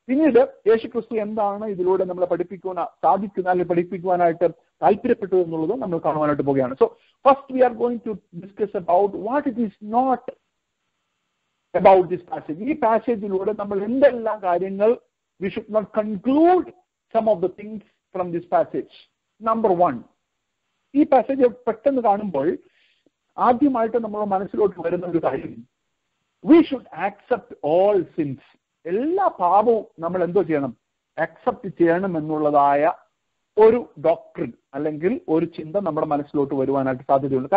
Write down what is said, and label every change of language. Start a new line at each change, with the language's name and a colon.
Malayalam: പിന്നീട് യേശുക്രിസ്തു എന്താണ് ഇതിലൂടെ നമ്മളെ പഠിപ്പിക്കുവാനായിട്ട് താല്പര്യപ്പെട്ടത് എന്നുള്ളത് നമ്മൾ കാണുവാനായിട്ട് പോകുകയാണ്.
English: So first we are going to discuss about what it is not about this passage.
Malayalam: ഈ പാസേജിലൂടെ നമ്മൾ എന്തെല്ലാം കാര്യങ്ങൾ
English: we should not conclude some of the things from this passage.
Malayalam: Number 1, ഈ പാസേജ് പെട്ടെന്ന് കാണുമ്പോൾ ആദ്യമായിട്ട് നമ്മുടെ മനസ്സിലോട്ട് വരുന്ന ഒരു കാര്യം,
English: we should accept all sins.
Malayalam: എല്ലാ പാപവും നമ്മൾ എന്തോ ചെയ്യണം? അക്സെപ്റ്റ് ചെയ്യണം എന്നുള്ളതായ ഒരു ഡോക്ട്രിൻ അല്ലെങ്കിൽ ഒരു ചിന്ത നമ്മുടെ മനസ്സിലോട്ട് വരുവാനായിട്ട് സാധ്യതയുണ്ട്.